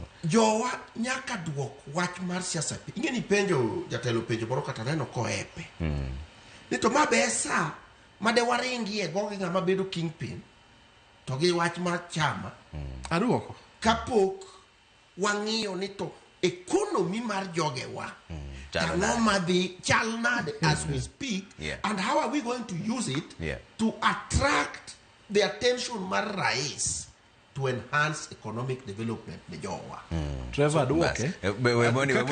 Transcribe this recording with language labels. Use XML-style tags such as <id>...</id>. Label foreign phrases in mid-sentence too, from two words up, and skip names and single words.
<luo>Jowa nyaka duok wach mar siasa. Ingeni penjo jatelo penjo moro kata neno koepe. Nito mabe sa made waringi e gogi ng'ama bedo kingpin to gi wach mar chama. Aduoko. Kapok wang'iyo nito economy mar jogewa. Chal nade</luo> <en>as we speak, and how are we going to use it to attract the attention</en> <luo>mar rais</luo> <en>to enhance economic development</en> <luo>ne jowa. Trevor, aduoke.</luo>